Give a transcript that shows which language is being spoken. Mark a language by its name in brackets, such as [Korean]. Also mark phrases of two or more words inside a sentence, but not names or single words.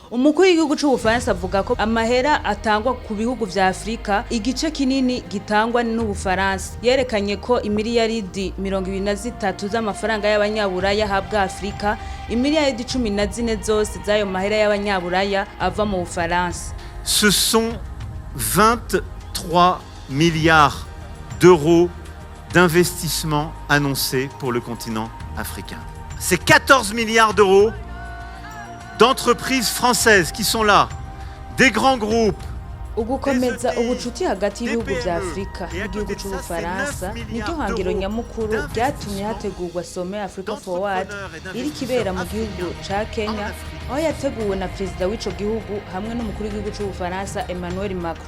[Rundi] Umukuru w'igihugu c'Ubufaransa avuga ko amahera atangwa ku bihugu vya Afrika igice kinini gitangwa n'Ubufaransa. Yerekanye ko imiliyaridi 23 z'amafaranga y'abanyaburaya habwa Afrika, imiliyaridi 14 zose z'ayo mahera y'abanyaburaya ava mu Bufaransa. [French] Ce sont 23 milliards d'euros d'investissement annoncés pour le continent africain. C'est 14 milliards d'euros d'entreprises françaises qui sont là, des grands groupes. [Rundi] Ugukomeza ubucuti hagati y'ibihugu vya Afrika n'igihugu c'Ubufaransa niryo hangiro nyamukuru ryatumye hategurwa Sommet Africa Forward iri kibera mu gihugu ca Kenya, aho yateguwe na Prezida w'ico gihugu hamwe n'umukuru w'igihugu c'Ubufaransa Emmanuel Macron.